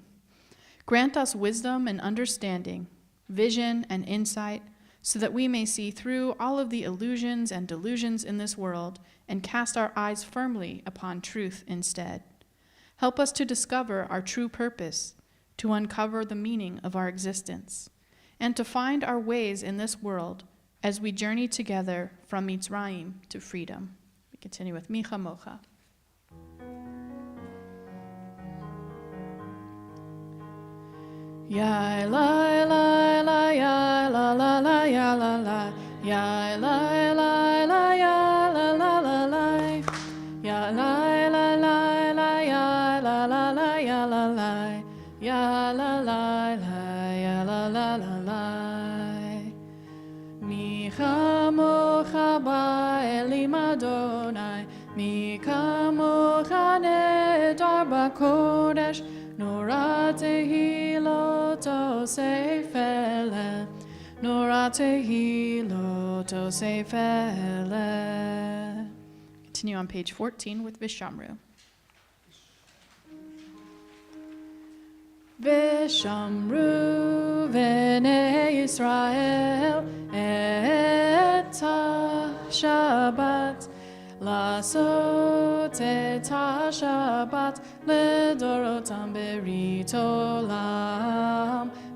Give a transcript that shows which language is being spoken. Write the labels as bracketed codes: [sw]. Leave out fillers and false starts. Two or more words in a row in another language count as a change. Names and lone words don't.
[en] Grant us wisdom and understanding, vision and insight, so that we may see through all of the illusions and delusions in this world and cast our eyes firmly upon truth instead. Help us to discover our true purpose, to uncover the meaning of our existence, and to find our ways in this world as we journey together from Mitzrayim to freedom. We continue with Micha Mocha. Ya la la la ya la la la ya la la ya la la la ya la la la la ya la la la la ya la la la ya la la ya la la la ya la la la la. [he] מי כמכה באלים ה׳, מי כמכה נאדר בקדש, נורא תהלת עשה פלא, נורא תהלת עשה פלא, Nora tehilot osefele. [en] Continue on page 14 with Vishamru. [he] ושמרו בני ישראל את השבת לעשות את השבת לדורותם ברית עולם